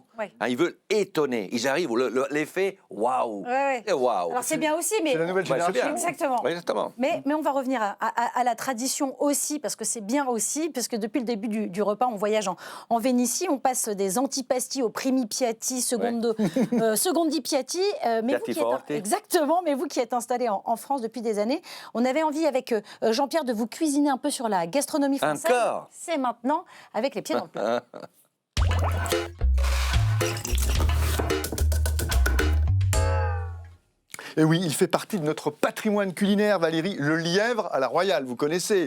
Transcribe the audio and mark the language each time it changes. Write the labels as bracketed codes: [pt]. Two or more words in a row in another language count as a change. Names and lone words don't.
[fr] Ouais. Hein, ils veulent étonner. Ils arrivent, l'effet waouh. Ouais. Et waouh. Alors c'est bien aussi, mais... C'est la nouvelle Ouais, c'est génération. bien. Exactement. Ouais, exactement. Mais on va revenir à la tradition aussi, parce que c'est bien aussi, parce que depuis le début du repas, on voyage en Vénétie, on passe des antipasti au [it] primi piatti, secondi piatti. Piatti forte. [fr] Exactement, mais vous qui êtes installé en France depuis des années, on avait envie avec Jean-Pierre de vous cuisiner un peu sur la gastronomie française. Encore. C'est maintenant avec les pieds dans le plat. Et oui, il fait partie de notre patrimoine culinaire, Valérie, le lièvre à la royale, vous connaissez.